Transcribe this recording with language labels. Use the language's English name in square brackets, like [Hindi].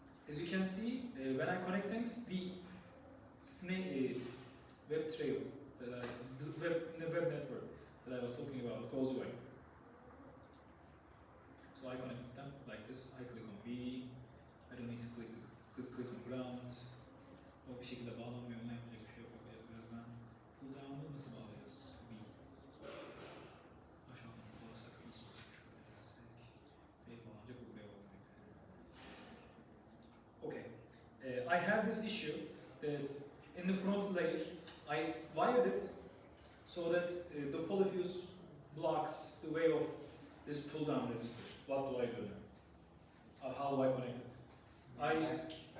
[English] As you can see, when I connect things, the web trail, the web network that I was talking about goes away. So I connected them like this. I click on B. I don't need to click on ground. [Turkish] O bir şekilde bağlanmıyor. Ona yapacak bir şey yok. Birazdan pull down'u nasıl bağlayacağız? B. Aşağıdan bağlasak nasıl olur? Şöyle gelsek. B bağlanacak, bu B bağlanacak. [English] Okay. I have this issue that in the front layer, I wired it so that the polyfuse blocks the way of this pull down resistor. What do I do now? How do I connect it?